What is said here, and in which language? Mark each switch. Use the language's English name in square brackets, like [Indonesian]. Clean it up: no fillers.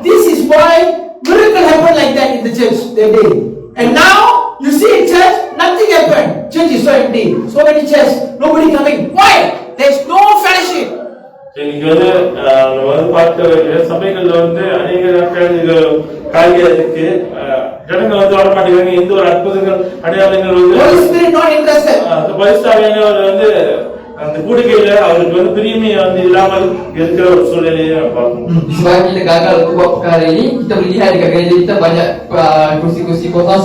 [English] This is why miracle happened like that in the church that day. And now you see in church, nothing happened. Church is so empty. So many church, nobody coming. Why? There's no fellowship. [Tamil] இங்க வந்து நம்ம வந்து பார்க்க சபைகள்ல வந்து அநேக காரியம் இருக்கு. ஜனங்கள் வந்து வர மாட்டேங்கிறாங்க. எந்த ஒரு அற்புதங்கள் அடையாளங்கள் வந்து [English] Holy Spirit not interested. [Tamil] பரிசுத்தாவியானவர் வந்து அந்த கூடுகையில அவருக்கு வந்து பிரியமே வந்து இல்லாமல் இருக்கிற ஒரு சூழ்நிலையை பார்க்கணும். [Malay] Sebab kita gagal untuk buat perkara ini, kita melihat dekat gereja kita banyak kursi-kursi kosong.